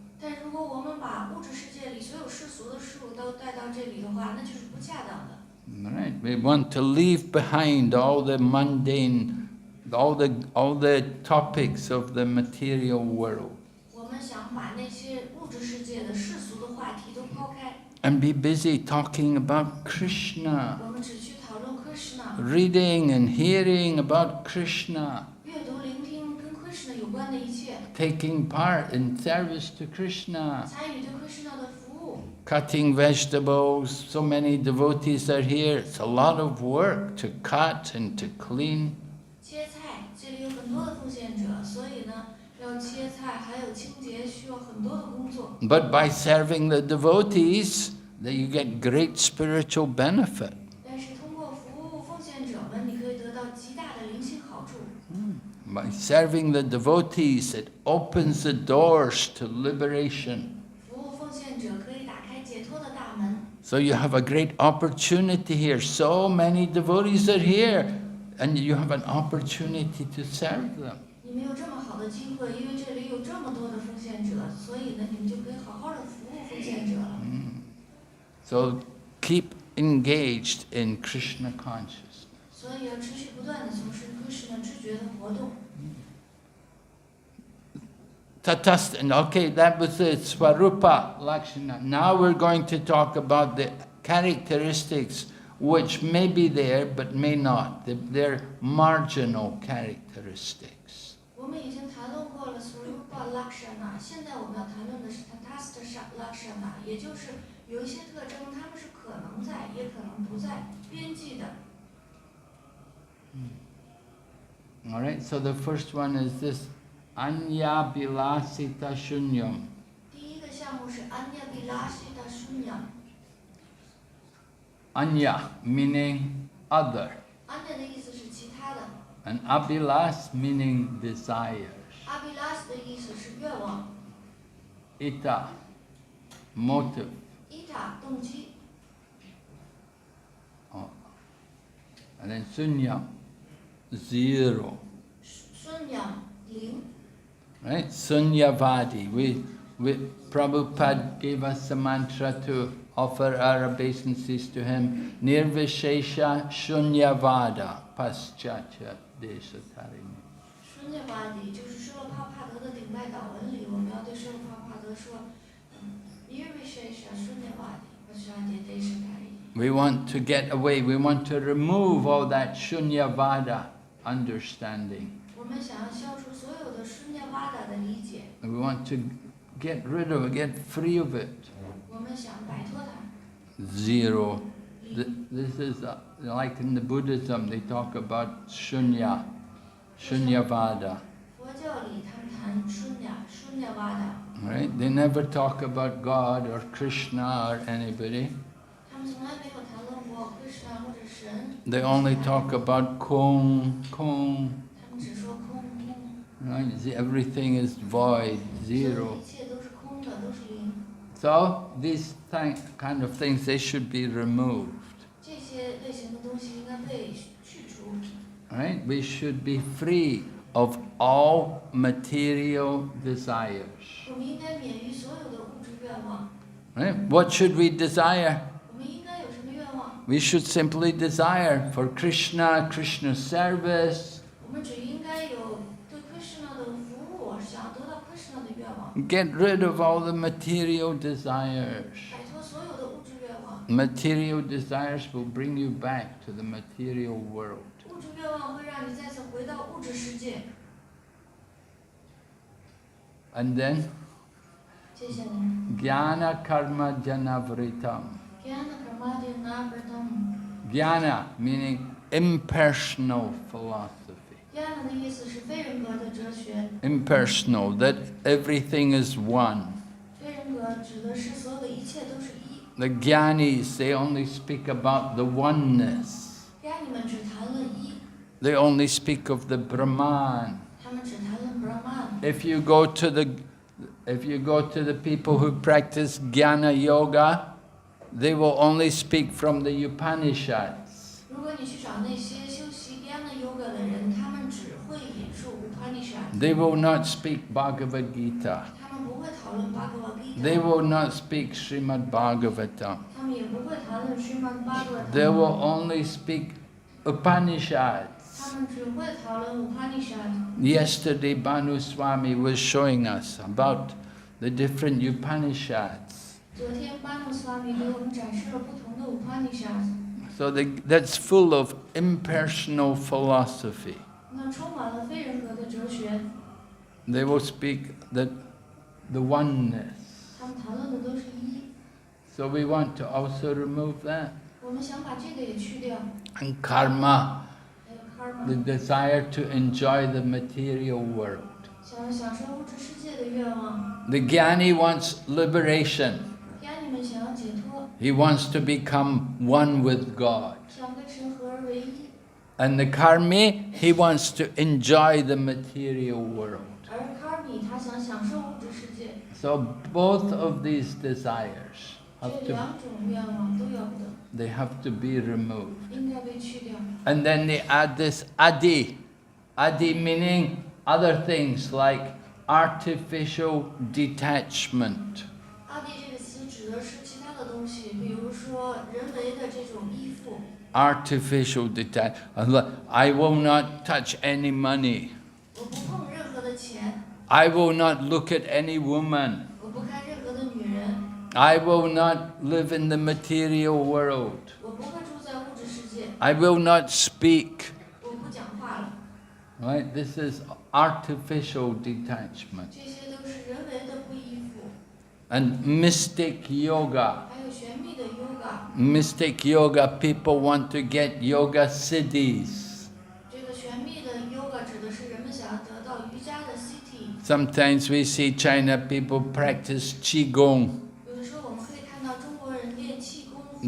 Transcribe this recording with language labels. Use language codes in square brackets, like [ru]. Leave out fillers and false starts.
[zh] 但如果我们把物质世界里所有世俗的事物都带到这里的话，那就是不恰当的。 [en] right? We want to leave behind all the mundane, all the topics of the material world. [zh] 我们想把那些物质世界的世俗的话题都抛开。 [en] And be busy talking about Krishna, [zh] 我们只去讨论 Krishna， [en] reading and hearing about Krishna, [zh] 阅读、聆听跟 Krishna 有关的一切， [en] taking part in service to Krishna, [zh] 参与对 Krishna 的服务。 [en] cutting vegetables. So many devotees are here. It's a lot of work to cut and to clean. [zh] 切菜，这里有很多的奉献者，所以呢，要切菜，还有清洁，需要很多的工作。 [en] But by serving the devotees, that you get great spiritual benefit. [zh] 但是通过服务奉献者们，你可以得到极大的灵性好处。 [en] By serving the devotees, it opens the doors to liberation. [zh] 服务奉献者可以打开解脱的大门。 [en] So you have a great opportunity here. So many devotees are here, and you have an opportunity to serve them. [zh] 你们有这么好的机会，因为这里有这么多的奉献者，所以呢，你们就可以好好的服务奉献者了。 [en] So keep engaged in Krishna consciousness. [zh] 所以要持续不断的从事 Krishna 知觉的活动。 [en] Okay, that was the Swarupa Lakshana. Now we're going to talk about the characteristics which may be there but may not. They're marginal characteristics. [zh] 我们已经谈论过了 Swarupa Lakshana， 现在我们要谈论的是 Tatastha Lakshana， 也就是有一些特征，它们是可能在，也可能不在，边际的。 [en] All right, so the first one is this Anya Bilasita Shunyam. [zh] 第一个项目是 Anya Vilasita Shunyam。 [en] Anya meaning other, [zh] Anya 的意思是其他的 [en] and Abhilas meaning desires. [zh] ，Abhilas 的意思是愿望 [en] Ita, motive. [zh] ，Ita 动机 [en] Oh. And then Sunyam, zero. [zh] Shunyam 零。 [en] Right? Sunyavadi. Prabhupada gave us a mantra to offer our obeisances to him. [sa] Nirvishesha Shunyavada Paschatya Desatarini. [zh] Shunyavadi 就是舍罗帕帕德的顶拜祷文里，我们要对舍罗帕帕德说， [sa] Nirvishesha Shunyavadi Paschatya Desatarini。 [en] We want to get away. We want to remove all that Shunyavada understanding. [zh] 我们想要消除所有的 Shunyavada 的理解， [en] We want to get rid of it, get free of it. [zh] 我们想摆脱它。 [en] Zero. This is like in the Buddhism, they talk about Shunya, Shunyavada. [zh] 佛教里他们谈 Shunyavada， [en] Right? They never talk about God or Krishna or anybody. [zh] 他们从来没有谈论过 Krishna 或者神。 [en] They only talk about Kong. [zh] 他们只说空空， [en] Right? Everything is void, zero. [zh] 一切都是空的，都是零。 [en] So these kind of things, they should be removed. [zh] 这些类型的东西应该被去除。 [en] Right? We should be free of all material desires. [zh] 我们应该免于所有的物质愿望。 [en] Right? What should we desire? [zh] 我们应该有什么愿望？ [en] We should simply desire for Krishna, Krishna's service, [zh] 我们只应该有对 Krishna 的服务，想要得到 Krishna 的愿望， [en] get rid of all the material desires. [zh] 摆脱所有的物质愿望。 [en] Material desires will bring you back to the material world. [zh] 物质愿望会让你再次回到物质世界。 [en] And then, [zh] 接下来 [sa] Jnana Karma Janavritam. ，Jnana Karmadya Navratam。 [en] Jnana meaning impersonal philosophy. [zh] Jnana 的意思是非人格的哲学， [en] Impersonal, that everything is one. [zh] 非人格指的是所有的一切都是一。 [en] The Jnanis, they only speak about the oneness. [zh] 家你们只谈论一， [en] They only speak of the Brahman. [zh] 他们只谈论 Brahman。 [en] If you go to the people who practice Jnana Yoga, they will only speak from the Upanishads. [zh] 如果你去找那些修习 Jnana Yoga 的人，他们只会引述 Upanishad， [en] They will not speak Bhagavad Gita. [zh] 他们不会讨论 Bhagavad [en] They [zh] Gita， [en] will not speak Srimad Bhagavatam. [zh] 他们们也不会谈论 Srimad [en] They [zh] Bhagavatam， [en] will only speak Upanishads. [zh] 他们只会讨论 Upanishad。 [en] Yesterday, Bhanu Swami was showing us about the different Upanishads. [zh] 昨天巴努斯瓦米给我们展示了不同的 Upanishad， [en] So that's full of impersonal philosophy. [zh] 那充满了非人格的哲学。 [en] They will speak the oneness. [zh] 他们谈论的都是一， [en] So we want to also remove that. [zh] 我们想把这个也去掉。 [en] And karma, [zh] 还有 [en] the [zh] karma， [en] desire to enjoy the material world. [zh] 想享受物质世界的愿望。 [en] The jnani wants liberation. [zh] 家里们想要解脱， [en] He wants to become one with God. [zh] 想跟神合而为一。 [en] And the karmi, he wants to enjoy the material world. [zh] 而 karmi 他想享受物质世界。 [en] So both of these desires [zh] 这 [en] have [zh] 两种愿望都要不得， [en] they have to be removed. [zh] 应该被去掉。 [en] And then they add this adi. Adi meaning other things like artificial detachment. [zh] 阿迪这个词指的是其他的东西，比如说人为的这种依附。 [en] Artificial detachment. I will not touch any money. [zh] 我不碰任何的钱， [en] I will not look at any woman. [zh] 我不看任何的女人， [en] I will not live in the material world. [zh] 我不会住在物质世界， [en] I will not speak. [zh] 我不讲话了。 [en] Right? This is artificial detachment. [zh] 这些都是人为的不依附。 [en] And mystic yoga. [zh] 还有玄秘的 yoga， [en] Mystic yoga, people want to get yoga siddhis. [zh] 这个玄秘的 yoga 指的是人们想要得到瑜伽的 city。 [en] Sometimes we see China people practice qigong. [zh] 有的时候我们可以看到中国人练气功，